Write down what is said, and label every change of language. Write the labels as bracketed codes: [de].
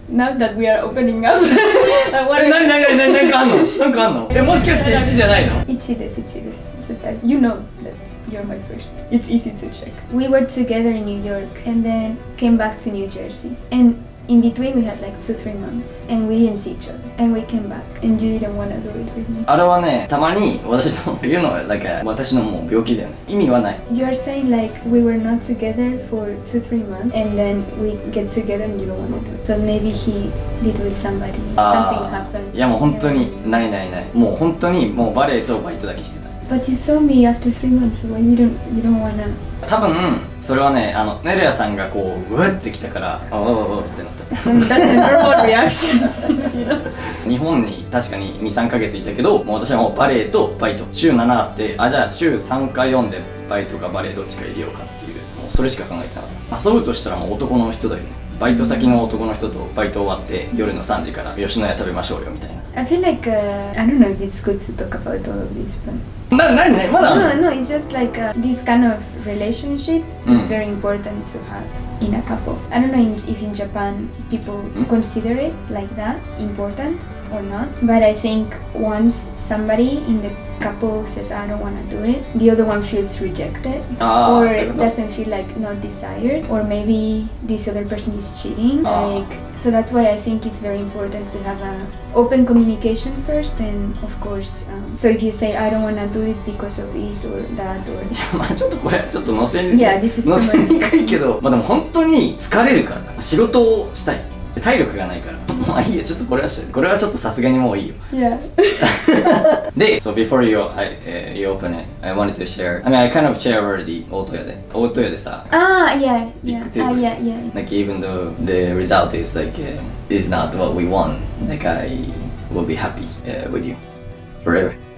[en] Now that we are opening up, I want to... [ja] なんかあんのもしかして1じゃないの？ 1です。 [en] You know that you're my first. It's easy to check. We were together in New York and then came back to New Jersey. And in between we had like 2-3 months and we didn't see each other and we came back and you didn't want to do it with me. [ja] あれはね、たまに私の言うのは私のもう病気だよね。意味はない。 [en] You're saying like we were not together for 2-3 months and then we get together and you don't want to do it. So maybe he did with somebody. Something happened. [ja] いやもう本当にない。もう本当にもうバレエとバイトだけしてた。 [en] But you saw me after 3 months, so you don't wanna. [ja] 多分それはね、ネレアさんがこううわってきたから、ってなった。 [en] That's the normal reaction. [ja] 日本に確かに2、3ヶ月いたけど、もう私はもうバレエとバイト週7あって、じゃあ週3回読んでバイトかバレエどっちか入れようかっていう、もうそれしか考えてなかった。遊ぶとしたらもう男の人だよね。バイト先の男の人とバイト終わって夜の3時から吉野家食べましょうよみたいな。 [en] I feel like I don't know if it's good to talk about all of this, but [ja] まだ [en] no, it's just like this kind of relationship is very important to have in a couple. I don't know if in Japan people consider it like that important or not, but I think once somebody in the couple says I don't want to do it, the other one feels rejected or doesn't feel like not desired, or maybe this other person is cheating. Like, so that's why I think it's very important to have a open communication first, and of course, so if you say I don't want to do it because of this or that or [ja] まあちょっとこれちょっと乗せにくいけど、まあでも本当に疲れるから仕事をしたい、体力がないからまあいいよ、ちょっとこれはちょっとさすがにもういいよ。 [en] Yeah. で、so before you open it, I wanted to share. I mean, I kind of share already [ja] 大戸屋でさ。 [en] Yeah. Big table. Yeah. Like even though the result is like is not what we want, like I will be happy with you forever.